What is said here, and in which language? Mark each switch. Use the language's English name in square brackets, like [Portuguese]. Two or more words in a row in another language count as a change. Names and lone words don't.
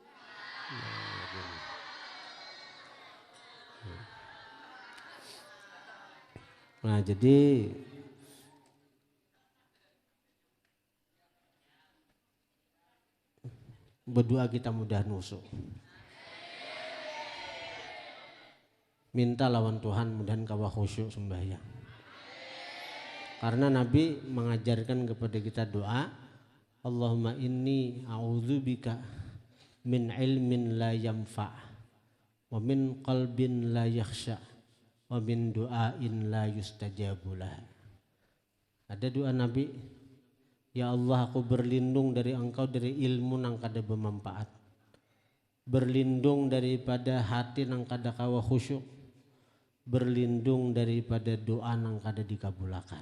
[Banjar] Nah jadi berdoa kita mudah nusuk. Minta lawan Tuhan mudahan kawa khusyuk sembahyang. Karena Nabi mengajarkan kepada kita doa, [Arabic] اللهم إني أعوذ بك من علم لا ينفع ومن قلب لا يخشع ومن دعاء لا يستجاب له. [Banjar] Ada doa Nabi, ya Allah aku berlindung dari engkau dari ilmu nang kada bermanfaat, berlindung daripada hati nang kada kawa khusyuk, berlindung daripada doa nang kada dikabulakan.